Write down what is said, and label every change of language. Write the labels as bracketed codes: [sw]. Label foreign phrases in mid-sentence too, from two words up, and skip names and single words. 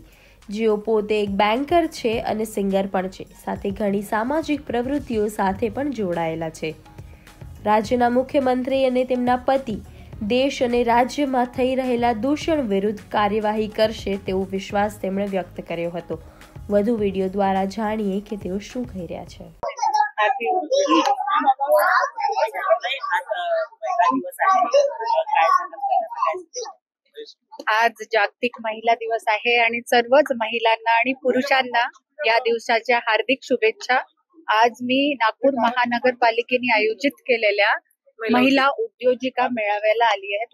[gu] જેઓ પોતે એક બેન્કર છે અને સિંગર પણ છે, સાથે ઘણી સામાજિક પ્રવૃત્તિઓ સાથે પણ જોડાયેલા છે। રાજ્યના મુખ્યમંત્રી અને તેમના પતિ દેશ અને રાજ્યમાં થઈ રહેલા દૂષણ વિરુદ્ધ કાર્યવાહી કરશે તેવો વિશ્વાસ તેમણે વ્યક્ત કર્યો હતો। વધુ વિડીયો દ્વારા જાણીએ કે તેઓ શું કહી રહ્યા છે। [mr] आज जागतिक महिला दिवस आहे आणि सर्वच महिलांना आणि पुरुषांना या दिवसाच्या हार्दिक शुभेच्छा। आज मी नागपूर महानगरपालिकेने आयोजित केलेल्या महिला उद्योजिका मेळाव्याला आली आहे।